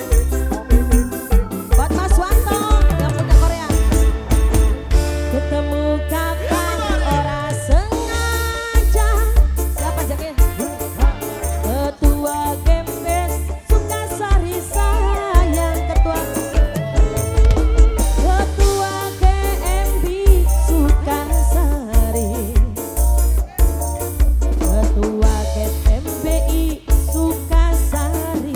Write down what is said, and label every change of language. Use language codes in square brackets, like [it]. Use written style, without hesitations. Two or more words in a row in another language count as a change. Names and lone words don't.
[id] Buat Mas Wanto yang punya Korea. [jv] Ketemu kapan ora sengaja. [id] Siapa jaknya? Ketua Gembes Sukasari sayang ketua. Ketua GMB Sukasari. Ketua GMBI Sukasari.